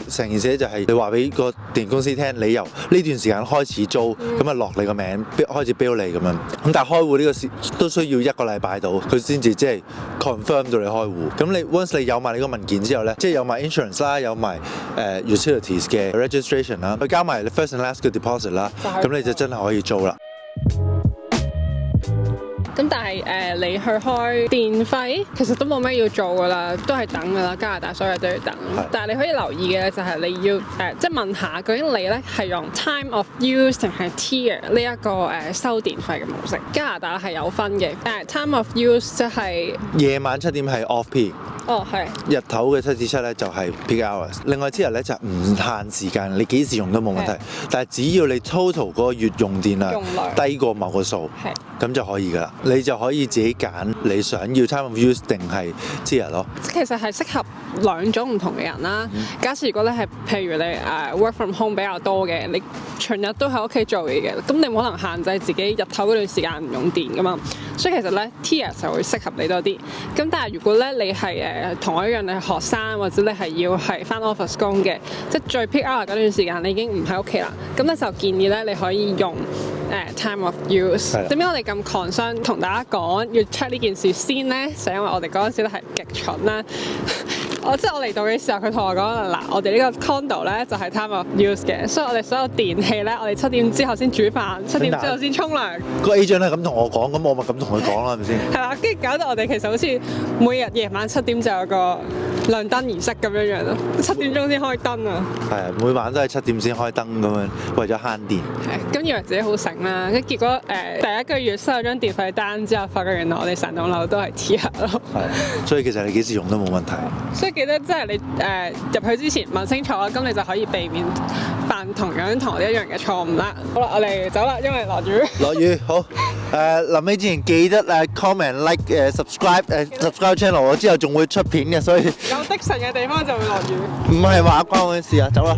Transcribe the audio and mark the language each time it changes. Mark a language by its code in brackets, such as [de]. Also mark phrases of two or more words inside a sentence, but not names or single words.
[yue] 成件事咧就係你話俾個電力公司聽，你由呢段時間開始租，咁啊落你個名，開始 bill 你咁樣。咁但係開戶呢個事都需要一個禮拜到，佢先至即係 confirm 到你開戶。咁你 once 你有埋你個文件之後咧，即係有埋 insurance 啦，有埋utilities 嘅 registration 啦，再加埋你 [en] first and last [yue] 嘅 deposit 啦，咁你就真係可以租啦。咁但係你去開電費，其實都冇咩要做噶啦，都係等噶啦。加拿大所有都要等。但係你可以留意嘅就係你要即係問下究竟你咧係用 [en] time of use [yue] 定係 tier 呢一個收電費嘅模式。加拿大係有分嘅。 [en] time of use [yue] 即係夜晚7點係 [en] off peak。 [yue] 哦，係。日頭嘅7至7咧就係 [en] peak hours。 [yue] 另外之後咧就唔限時間，你幾時用都冇問題。但係只要你 total 嗰個月用電量低過某個數，咁就可以㗎啦。你就可以自己揀你想要 [en] time of use [yue] 定係 tier 咯。其實係適合兩種唔同嘅人啦。假設如果你係譬如你 [en] work from home [yue] 比較多嘅，你全日都喺屋企做嘢嘅，咁你冇可能限制自己日頭嗰段時間唔用電㗎嘛。所以其實咧 tier 就會適合你多啲。咁但係如果咧你係同我一樣，你係學生或者你係要係返 office 工嘅，即係最 [en] peak hour [yue] 嗰段時間你已經唔喺屋企啦，咁咧就建議咧你可以用 [en] time of use。 [yue] 點解我哋咁 concern 同大家講要 check 呢件事先咧？就因為我哋嗰陣時咧係極蠢啦。即係我嚟到嘅時候，佢同我講嗱，我哋呢個 condo 咧就係 [en] time of use [yue] 嘅，所以我哋所有電器咧，我哋7點之後先煮飯，7點之後先沖涼。個 agent 咧咁同我講，咁我咪咁同佢講啦，係咪先？係啦，跟住搞到我哋其實好似每日夜晚7點就有個亮燈儀式咁樣樣咯，7點鐘先開燈啊！係啊，每晚都係7點先開燈咁樣，為咗慳電。係，咁以為自己好醒啦，跟住結果第一個月收咗張電費單之後，發覺原來我哋成棟樓都係 tier 咯。係，所以其實你幾時用都冇問題。所以記得即係你入去之前問清楚，咁你就可以避免犯同我哋一樣嘅錯誤啦。好啦，我哋走啦，因為落雨。落雨好。臨尾之前記得 [en] comment like subscribe channel， [yue] 我之後仲會出片嘅，所以有的神嘅地方就會落雨。唔係話關我嘅事啊，